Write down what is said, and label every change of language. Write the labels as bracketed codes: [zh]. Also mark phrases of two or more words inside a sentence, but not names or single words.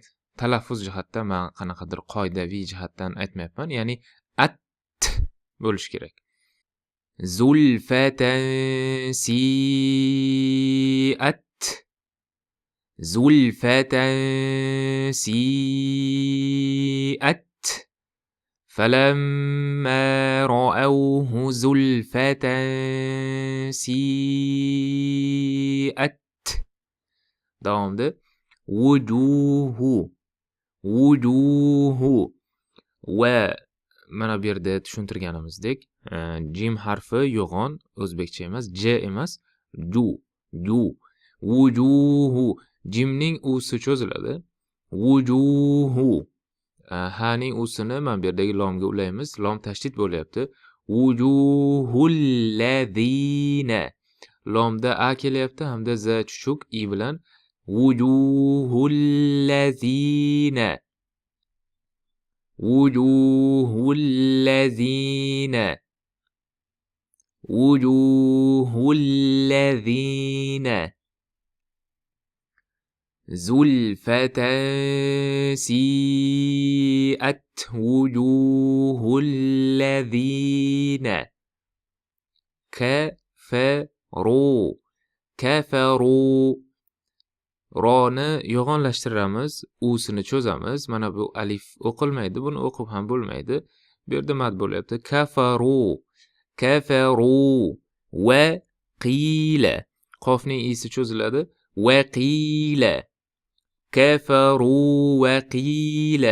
[uz] Talaffuz jihatdan men qanaqadir qoidaviy jihatdan aytmayapman, ya'ni at bo'lish kerak. [ar] زلفة سيئت، زلفة سيئت. فلما رأوه زلفة سيئت. [uz] Davomida [ar] وجوه، وجوه. [uz] Va mana bu yerda tushuntirganimizdek, jim harfi yo'g'on, o'zbekcha emas, j emas, ju, ju. Vujuhu. Jimning usi cho'ziladi. Vujuhu. Haning usini mana bu yerdagi lomga ulaymiz. Lom tashdid bo'lyapti. [ar] وجوه الذين. [uz] Lomda a kelyapti hamda za chuchuk i bilan. [ar] وجوه الذين. وجوه الذين. وجوه الذين. زلفة سيئت وجوه الذين كفروا، كفروا. [uz] Roni yo'g'onlashtiramiz, usini cho'zamiz. Mana bu alif o'qilmaydi, buni o'qib ham bo'lmaydi. Bu yerda mad bo'lyapti. [ar] كفروا، كفروا. وقيل. [uz] Qofning isi cho'ziladi. [ar] وقيل. كفروا وقيل.